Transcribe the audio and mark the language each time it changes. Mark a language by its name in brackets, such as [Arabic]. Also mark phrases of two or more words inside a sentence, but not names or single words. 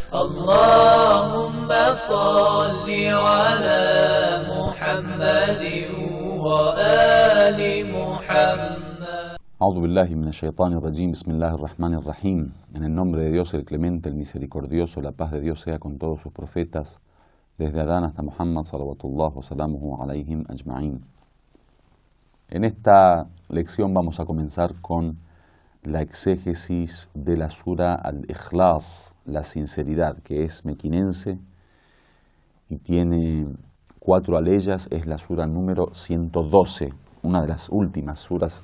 [Arabic] اللهم صل على محمد وآل محمد. أعوذ بالله من الشيطان الرجيم، بسم الله الرحمن الرحيم. [Spanish] En el nombre de Dios, el clemente, el misericordioso, la paz de Dios sea con todos sus profetas, desde Adán hasta Muhammad, [Arabic] صلوات الله وسلامه عليهم أجمعين. [Spanish] En esta lección vamos a comenzar con la exégesis de la sura al-Ikhlas, la sinceridad, que es mequinense y tiene 4 aleyas. Es la sura número 112, una de las últimas suras.